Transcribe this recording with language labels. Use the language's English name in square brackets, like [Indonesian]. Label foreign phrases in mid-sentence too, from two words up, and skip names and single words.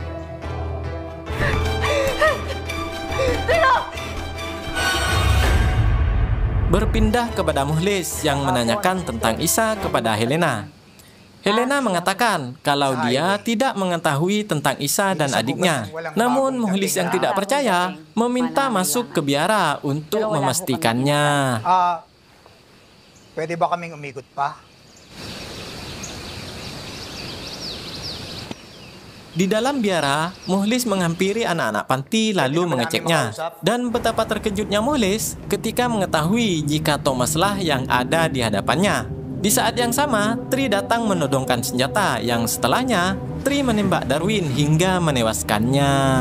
[Indonesian] Berpindah kepada Mukhlis yang menanyakan tentang Isa kepada Helena. Helena mengatakan kalau dia tidak mengetahui tentang Isa dan adiknya. Namun Mukhlis yang tidak percaya meminta masuk ke biara untuk memastikannya. [Filipino] Pwede ba kaming umikot pa? [Indonesian] Di dalam biara, Mukhlis menghampiri anak-anak panti lalu mengeceknya. Dan betapa terkejutnya Mukhlis ketika mengetahui jika Thomaslah yang ada di hadapannya. Di saat yang sama, Tri datang menodongkan senjata yang setelahnya Tri menembak Darwin hingga menewaskannya.